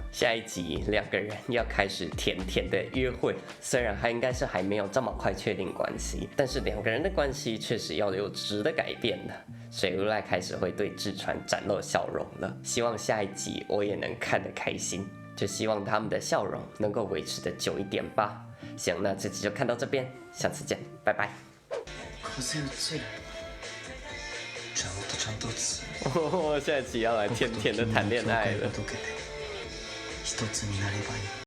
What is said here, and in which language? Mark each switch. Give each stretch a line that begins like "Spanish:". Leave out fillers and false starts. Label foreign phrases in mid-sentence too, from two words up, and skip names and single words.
Chinese: 下一集2个人要开始甜甜的约会，虽然应该是还没有这么快确定关系，但是2个人的关系确实要有质的改变了。水无赖开始会对志川展露笑容了，希望下一集我也能看得开心，就希望他们的笑容能够维持得久一点吧。行，那这集就看到这边，下次见，拜拜。風打つちゃんと打つ。下一集要来甜甜的谈恋爱了。
Japanese: 一つになればいい。